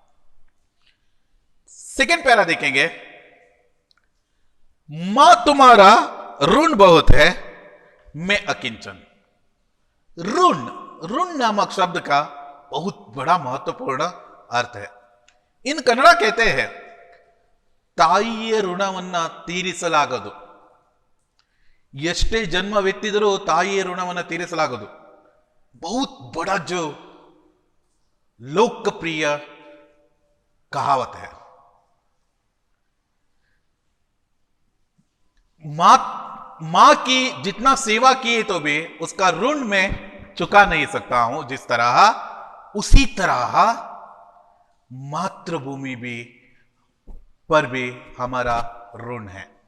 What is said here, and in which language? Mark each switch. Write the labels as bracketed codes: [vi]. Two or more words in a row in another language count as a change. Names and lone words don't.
[hi] सेकंड पैरा देखेंगे, मां तुम्हारा ऋण बहुत है, मैं अकिंचन। ऋण, ऋण नामक शब्द का बहुत बड़ा महत्वपूर्ण अर्थ है। इन कन्नड़ा कहते हैं [kn] ತಾಯಿಯ ಋಣವನ್ನ ತೀರಿಸಲಾಗದು. ಎಷ್ಟೇ ಜನ್ಮವೆತ್ತಿದರೂ ತಾಯಿಯ ಋಣವನ್ನು ತೀರಿಸಲಾಗದು. [hi] बहुत बड़ा जो लोकप्रिय कहावत है. मां की जितना सेवा किए तो भी उसका ऋण मैं चुका नहीं सकता हूं, जिस तरह उसी तरह मातृभूमि भी पर भी हमारा ऋण है.